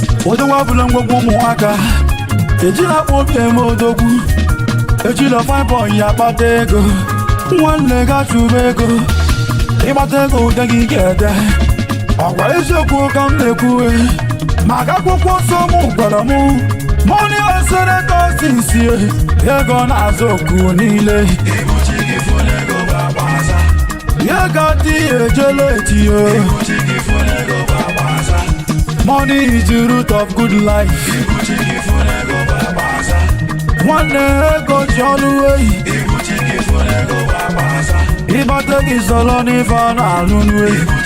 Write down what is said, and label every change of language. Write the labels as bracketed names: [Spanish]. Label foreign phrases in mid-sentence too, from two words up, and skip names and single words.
[Igbo] Odogwu abụla ngwongwo ụmụaka. Ejila akpụ obi eme odogwu. Ejila [English] fine boy [Igbo] ya akpata ego. Nwanne ga chụba ego. Ịgbata ego ude gị ga-ede. Ọkwa eziokwu ka m na-ekwu, eh. Maka akwụkwọ nsọ m gwara m, [English] money has entered us since, eh. [Igbo] Ego na-azụ oku niile. Ego adịghị ejele eti, eh. [English] Money is the root of good life. [Igbo] Nwanne ego ji ọnụ ehi. Ịgbata gị zọrọ n'ife a na-alụ n'ehi.